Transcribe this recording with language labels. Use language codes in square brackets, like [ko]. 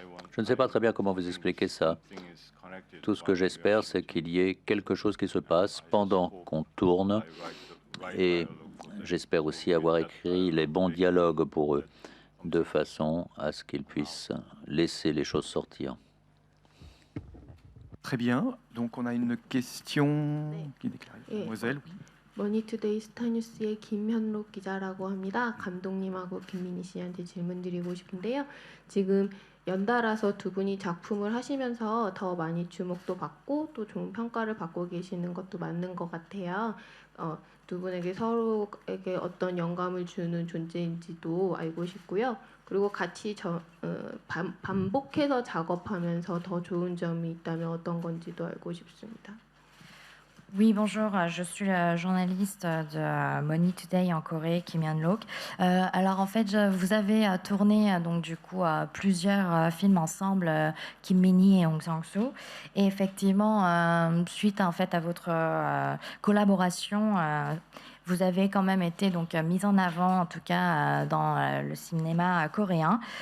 [fr] Je ne sais pas très bien comment vous expliquer ça. Tout ce que j'espère, c'est qu'il y ait quelque chose qui se passe pendant qu'on tourne. Et j'espère aussi avoir écrit les bons dialogues pour eux, de façon à ce qu'ils puissent laisser les choses sortir. Très bien. Donc on a une question qui est déclarée. Mademoiselle. [ko] 머니투데이 스타뉴스의 김현록 기자라고 합니다. 감독님하고 김민희 씨한테 질문 드리고 싶은데요. 지금 연달아서 두 분이 작품을 하시면서 더 많이 주목도 받고 또 좋은 평가를 받고 계시는 것도 맞는 것 같아요. 두 분에게 서로에게 어떤 영감을 주는 존재인지도 알고 싶고요. 그리고 같이 반복해서 작업하면서 더 좋은 점이 있다면 어떤 건지도 알고 싶습니다. [fr] Oui, bonjour, je suis la journaliste de Money Today en Corée, Kim Hyun-lok. Alors en fait, vous avez tourné donc du coup plusieurs films ensemble, Kim Min-hee et Hong Sang-soo. Et effectivement, suite en fait à votre collaboration, vous avez quand même été donc mise en avant, en tout cas dans le cinéma coréen.